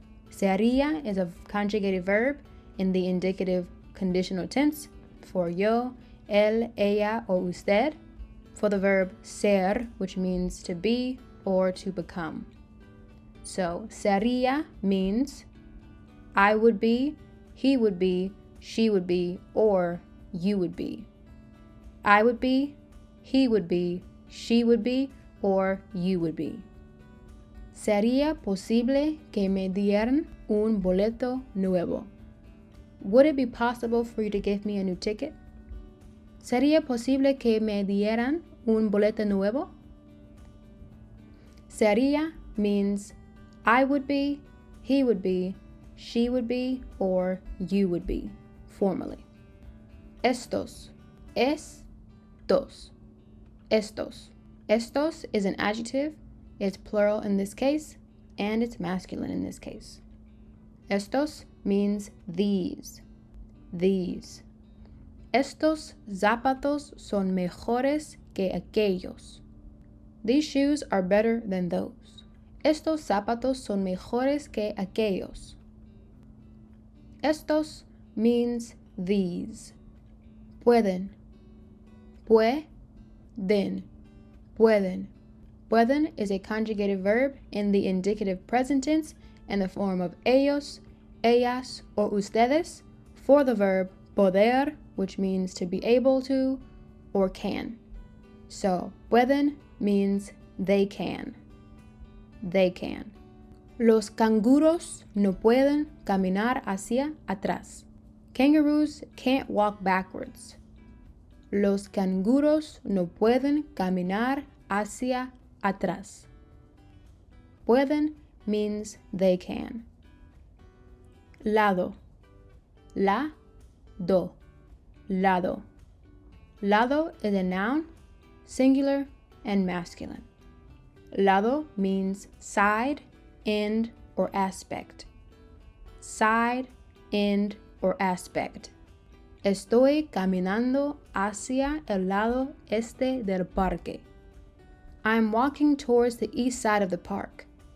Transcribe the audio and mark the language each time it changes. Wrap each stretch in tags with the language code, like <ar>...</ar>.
<en>Se haría is a conjugated verb in the indicative conditional tense for yo, él, ella, or usted, for the verb ser, which means to be or to become. So, se haría means I would be, he would be, she would be, or you would be. I would be, he would be, she would be, or you would be.</en> <es>¿Sería posible que me dieran un boleto nuevo?</es> <en>Would it be possible for you to give me a new ticket?</en> <es>¿Sería posible que me dieran un boleto nuevo?</es> <en>Sería means I would be, he would be, she would be, or you would be, formally.</en> <es>Estos. Estos. Estos.</es> <en>Estos is an adjective. It's plural in this case, and it's masculine in this case. Estos means these. These.</en> <es>Estos zapatos son mejores que aquellos.</es> <en>These shoes are better than those.</en> <es>Estos zapatos son mejores que aquellos.</es> <en>Estos means these. Pueden.</en> <es>Pueden. Pueden.</es> <en>Pueden is a conjugated verb in the indicative present tense in the form of ellos, ellas, or ustedes for the verb poder, which means to be able to or can. So, pueden means they can. They can.</en> <es>Los canguros no pueden caminar hacia atrás.</es> <en>Kangaroos can't walk backwards.</en> <es>Los canguros no pueden caminar hacia atrás.</es> <en>Pueden means they can. Lado.</en> <es>Lado. Lado.</es> <en>Lado is a noun, singular and masculine. Lado means side, end, or aspect. Side, end, or aspect.</en> <es>Estoy caminando hacia el lado este del parque.</es> <en>I'm walking towards the east side of the park.</en>